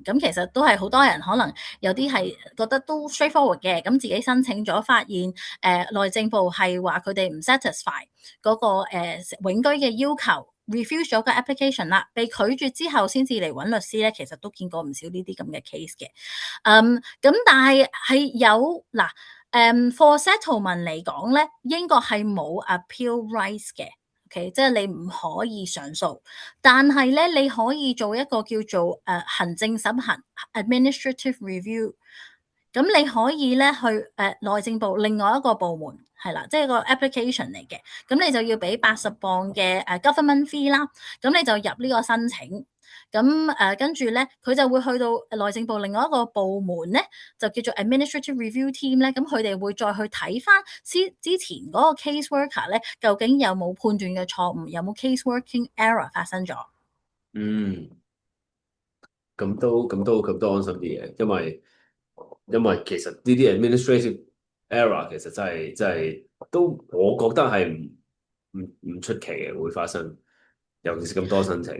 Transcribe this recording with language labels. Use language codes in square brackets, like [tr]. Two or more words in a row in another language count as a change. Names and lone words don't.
[yue] 咁其實都係好多人可能有啲係覺得都 straightforward 嘅，咁自己申請咗，發現內政部係話佢哋唔 satisfy 嗰個永居嘅要求。refuse 咗個 application 啦，被拒絕之後先至嚟揾律師咧，其實都見過唔少呢啲咁嘅 case 嘅。咁但係有嗱。 [en] for settlement [yue] 嚟講咧，英國係冇 [en] appeal rights [yue] 嘅，OK，即係你唔可以上訴，但係咧你可以做一個叫做行政審核 [en] administrative review， [yue] 咁你可以咧去內政部另外一個部門係啦，即係個 application 嚟嘅，咁你就要俾80磅嘅 [en] government fee [yue] 啦，咁你就入呢個申請。咁跟住咧，佢就會去到內政部另外一個部門咧，就叫做 [en] administrative review team [yue] 咧，咁佢哋會再去睇翻之前嗰個 [en] case worker [yue] 咧，究竟有冇判斷嘅錯誤，有冇 [en] case working error [yue] 發生咗。嗯，咁都安心啲嘅，因為其實呢啲 [en] administrative error [yue] 其實真係都我覺得係唔出奇嘅會發生，尤其是咁多申請。